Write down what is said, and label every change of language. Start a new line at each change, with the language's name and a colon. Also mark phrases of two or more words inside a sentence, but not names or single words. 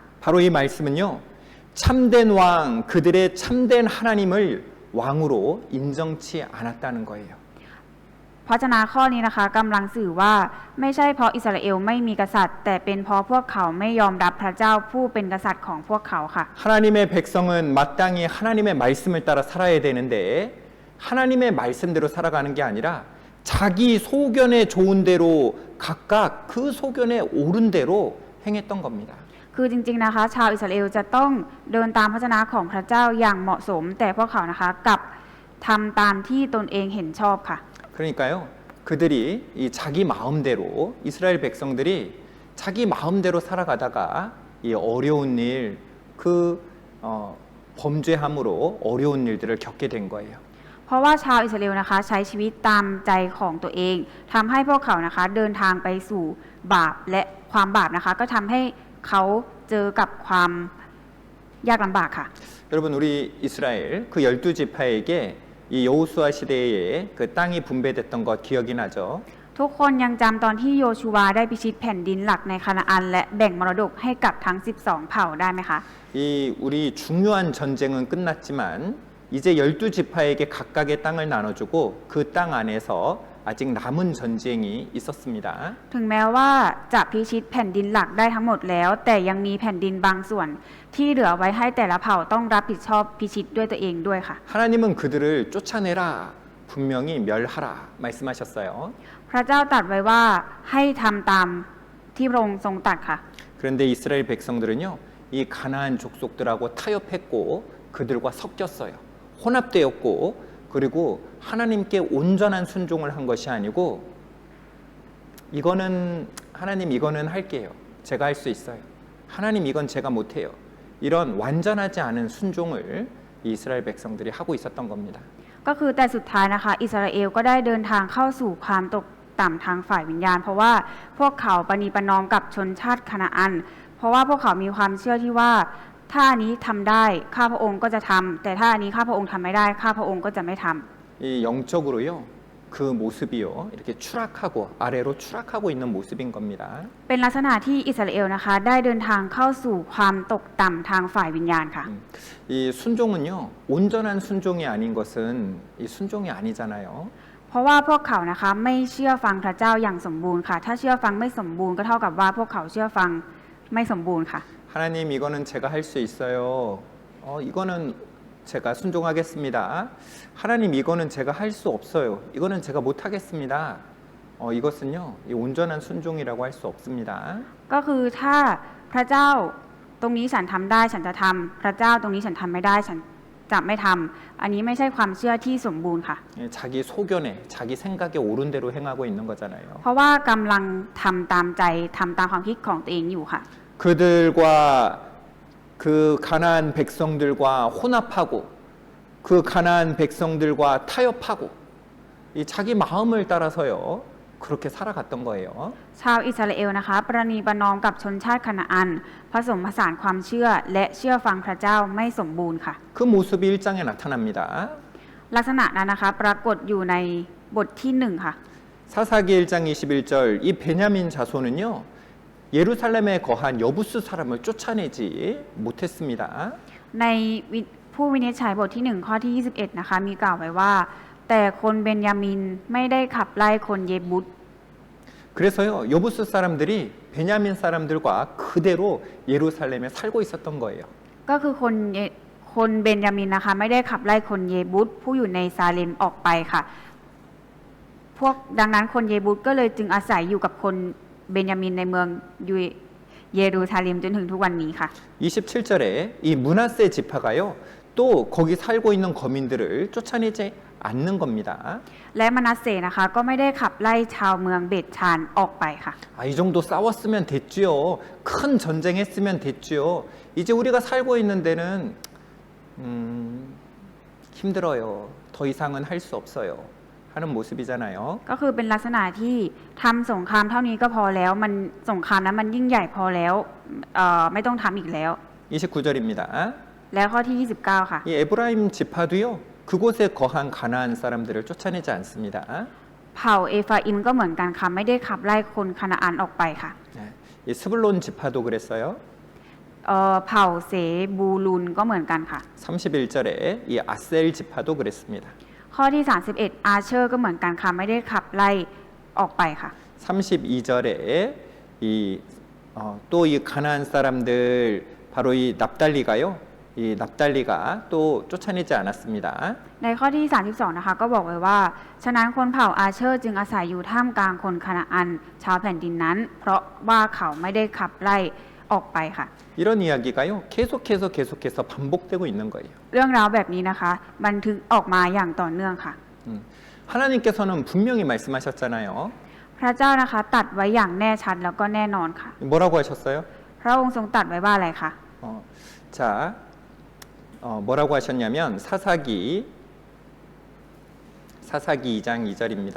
Korean: 바로 이 말씀은요. 참된 왕, 그들의 참된 하나님을 왕으로 인정치 않았다는 거예요.
Thai: พระชนะข้อนี้นะคะกำลังสื่อว่าไม่ใช่เพราะอิสราเอลไม่มีกษัตริย์ แต่เป็นเพราะพวกเขาไม่ยอมรับพระเจ้าผู้เป็นกษัตริย์ของพวกเขาค่ะ
Korean: 하나님의 백성은 마땅히 하나님의 말씀을 따라 살아야 되는데 하나님의 말씀대로 살아가는 게 아니라 자기 소견에 좋은 대로 각각 그 소견에 옳은 대로 행했던 겁니다.
Thai: คือจริงๆนะคะชาวอิสราเอลจะต้องเดินตามพระวจนะของพระเจ้าอย่างเหมาะสมแต่พวกเขานะคะกลับทำตามที่ตนเองเห็นชอบค่ะ
Korean: 그러니까요. 그들이 이 자기 마음대로 이스라엘 백성들이 자기 마음대로 살아가다가 이 어려운 일, 그 범죄함으로 어려운 일들을 겪게 된 거예요.
Thai: เพราะว่าชาวอิสราเอลนะคะใช้ชีวิตตามใจของตัวเองทำให้พวกเขานะคะเดินทางไปสู่บาปและความบาปนะคะก็ทำให้เขาเจอกับความยากลำบากค่ะ
Korean: 여러분 우리 이스라엘 그 12지파에게 이 여호수아 시대에 그 땅이 분배됐던 것 기억이 나죠?
Thai: ทุกคนยังจำตอนที่โยชูวาได้พิชิตแผ่นดินหลักในคานาอันและแบ่งมรดกให้กับทั้ง 12 เผ่าได้ไหมคะ
Korean: 이 우리 중요한 전쟁은 끝났지만 이제 12지파에게 각각의 땅을 나눠주고 그 땅 안에서 아직 남은 전쟁이 있었습니다.
Thai: ถึงแม้ว่าจะพิชิตแผ่นดินหลักได้ทั้งหมดแล้วแต่ยังมีแผ่นดินบางส่วนที่เหลือไว้ให้แต่ละเผ่าต้องรับผิดชอบพิชิตด้วยตัวเองด้วยค่ะ
Korean: 하나님은 그들을 쫓아내라 분명히 멸하라 말씀하셨어요.
Thai: พระเจ้าตรัสไว้ว่าให้ทำตามที่พระองค์ทรงตรัสค่ะ
Korean: 그런데 이스라엘 백성들은요 이 가나안 족속들하고 타협했고 그들과 섞였어요. 혼합되었고 그리고 하나님께 온전한 순종을 한 것이 아니고 이거는 하나님 이거는 할게요. 제가 할 수 있어요. 하나님 이건 제가 못해요. 이런 완전하지 않은 순종을 이스라엘 백성들이 하고 있었던 겁니다.
Thai: ก็คือแต่สุดท้ายนะคะอิสราเอลก็ได้เดินทางเข้าสู่ความตกต่ำทางฝ่ายวิญญาณเพราะว่าพวกเขาปณีประนอมกับชนชาติคานาอันเพราะว่าพวกเขามีความเชื่อที่ว่าถ้าอันนี้ทำได้ข้าพระองค์ก็จะทำแต่ถ้าอันนี้ข้าพระองค์ทำไม่ได้ข้าพระองค์ก็จะไม่ทำ
Korean: 이 영적으로요 그 모습이요 이렇게 추락하고 아래로 추락하고 있는 모습인 겁니다.
Thai: เป็นลักษณะที่อิสราเอลนะคะได้เดินทางเข้าสู่ความตกต่ำทางฝ่ายวิญญาณค่ะ
Korean: 이 순종은요 온전한 순종이 아닌 것은 이 순종이 아니잖아요.
Thai: เพราะว่าพวกเขานะคะไม่เชื่อฟังพระเจ้าอย่างสมบูรณ์ค่ะถ้าเชื่อฟังไม่สมบูรณ์ก็เท่ากับว่าพวกเขาเชื่อฟังไม่สมบูรณ์ค่ะ
Korean: 하나님 이거는 제가 할 수 있어요. 이거는 제가 순종하겠습니다. 하나님 이거는 제가 할 수 없어요. 이거는 제가 못하겠습니다. 이것은요 이 온전한 순종이라고 할 수 없습니다.
Thai: ก็คือถ้าพระเจ้าตรงนี้ฉันทำได้ฉันจะทำพระเจ้าตรงนี้ฉันทำไม่ได้ฉันจะไม่ทำอันนี้ไม่ใช่ความเชื่อที่สมบูรณ์ค่ะ
Korean: 자기 소견에 자기 생각에 옳은 대로 행하고 있는 거잖아요.
Thai: เพราะว่ากำลังทำตามใจทำตามความคิดของตัวเองอยู่ค่ะ
Korean: 그들과 그 가나안 백성들과 혼합하고 그 가나안 백성들과 타협하고 이 자기 마음을 따라서요 그렇게 살아갔던 거예요.
Thai: ชาวอิสราเอลนะคะประนีประนอมกับชนชาติคานาอันผสมผสานความเชื่อและเชื่อฟังพระเจ้าไม่สมบูรณ์ค่ะ
Korean: 그 모습이 1장에 나타납니다.
Thai: ลักษณะนั้นนะคะปรากฏอยู่ในบทที่1ค่ะ
Korean: 사사기 1장 21절 이 베냐민 자손은요 예루살렘에 거한 여부스 사람을 쫓아내지 못했습니다.
Thai: ในผู้วินิจฉัยบทที่1ข้อที่21นะคะมีกล่าวไว้ว่าแต่คนเบนยามินไม่ได้ขับไล่คนเยบุส
Korean: 그래서요 여부스 사람들이 베냐민 사람들과 그대로 예루살렘에 살고 있었던 거예요.
Thai: ก็คือคนเบนยามินนะคะไม่ได้ขับไล่คนเยบุสผู้อยู่ในซาเลมออกไปค่ะพวกดังนั้นคนเยบุสก็เลยจึงอาศัยอยู่กับคนเบนยามินในเมืองเยรูซาเล็มจนถึงทุกวันนี้ค่ะ
Korean: 27절에 이 므낫세 지파가요 또 거기 살고 있는 거민들을 쫓아내지 않는 겁니다.
Thai: และมนัสเสนะคะก็ไม่ได้ขับไล่ชาวเมืองเบตชานออกไปค่ะ
Korean: 이 정도 싸웠으면 됐지요. 큰 전쟁했으면 됐지요. 이제 우리가 살고 있는 데는 힘들어요. 더 이상은 할 수 없어요. 하는 모습이잖아요.
Thai: ก็คือเป็นลักษณะที่ทำสงครามเท่านี้ก็พอแล้วมันสงครามนั้นมันยิ่งใหญ่พอแล้วไม่ต้องทำอีกแล้ว
Korean: 29절입니다.
Thai: แล้วข้อที่29ค่ะ
Korean: 이 에브라임 지파도요. 그곳에 거한 가나안 사람들을 쫓아내지 않습니다.
Thai: เผ่าเอฟราอิมก็เหมือนกันค่ะไม่ได้ขับไล่คนคานาอันออกไปค่ะ
Korean: 이 스불론 지파도 그랬어요.
Thai: เผ่าเสบูลูนก็เหมือนกันค่ะ
Korean: 31절에 이 아셀 지파도 그랬습니다.
Thai: ข้อที่31อาเชอร์ก็เหมือนกันค่ะไม่ได้ขับไล่ออกไปค่ะ
Korean: 32절에 또 이 가나안 사람들 바로 이 납달리가요. 이 이 납달리가 또 쫓아내지 않았습니다.
Thai: ในข้อที่ 32 นะคะก็บอกไว้ว่า ฉะนั้นคนเผ่าอาเชอร์จึงอาศัยอยู่ท่ามกลางคนคานาอันชาวแผ่นดินนั้น เพราะว่าเขาไม่ได้ขับไล่ออกไปค่ะ
Korean: 이런 이야기가요. 계속해서 반복되고 있는 거예요.
Thai: เรื่องราวแบบนี้นะคะบันทึกออกมาอย่างต่อเนื่องค่ะ
Korean: 하나님께서는 분명히 말씀하셨잖아요.
Thai: พระเจ้านะคะตัดไว้อย่างแน่ชัดแล้วก็แน่นอนค่ะ
Korean: 뭐라고 하셨어요?
Thai: พระองค์ทรงตัดไว้ว่าอะไรคะ
Korean: 자, 뭐라고 하셨냐면 사사기 2장 2절입니다.